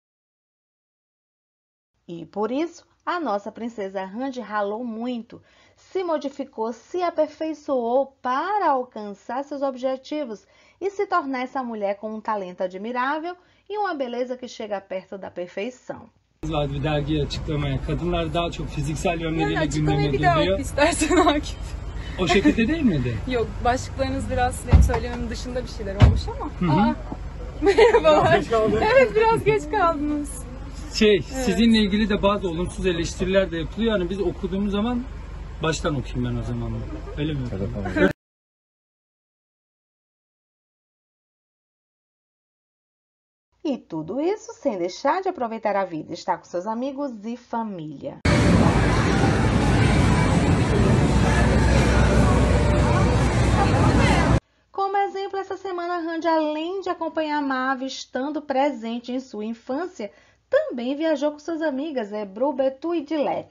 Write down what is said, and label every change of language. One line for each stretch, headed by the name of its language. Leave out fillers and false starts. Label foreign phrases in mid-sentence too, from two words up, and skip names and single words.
Portuguese: E por isso, a nossa princesa Hande ralou muito, se modificou, se aperfeiçoou para alcançar seus objetivos e se tornar essa mulher com um talento admirável e uma beleza que chega perto da perfeição.
Turkish: Vardı bir dergi açıklamaya. Kadınlar daha çok fiziksel yönleriyle Yani gündeme açıklamayı bir daha oku geliyor. istersen Akif. O şekilde değil miydi? Yok, başlıklarınız biraz benim söylememin dışında bir şeyler olmuş ama. Aa, merhabalar. Geç kaldın. Evet, biraz geç kaldınız. Sizinle ilgili de bazı olumsuz eleştiriler de yapılıyor. Yani biz okuduğumuz zaman baştan okuyayım ben o zaman. Öyle mi?
Portuguese: E tudo isso sem deixar de aproveitar a vida, estar com seus amigos e família. Como exemplo, essa semana Hande, além de acompanhar Mavi estando presente em sua infância, também viajou com suas amigas Ebru, Betu e Dilek.